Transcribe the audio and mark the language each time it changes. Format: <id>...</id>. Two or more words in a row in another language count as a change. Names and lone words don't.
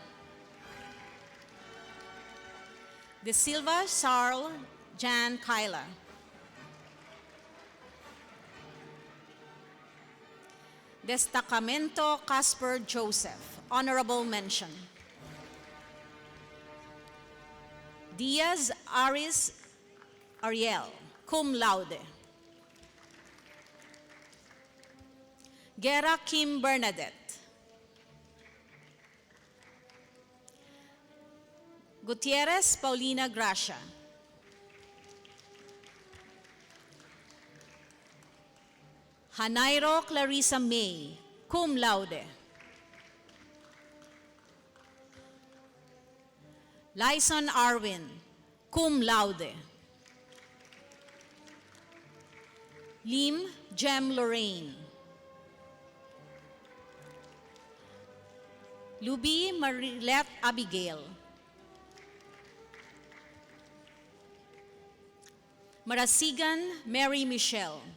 <en>De Silva Charles Jan Kyla. Destacamento Casper Joseph, honorable mention. Diaz Aris Ariel,</en> <la>cum laude.</la> <en>Guerra Kim Bernadette. Gutierrez Paulina Gracia. Hanairo Clarissa May,</en> <la>cum laude.</la> <en>Lyson Arwin,</en> <la>cum laude.</la> <en>Lim Jem Lorraine. Luby Marilette Abigail. Marasigan Mary Michelle.</en>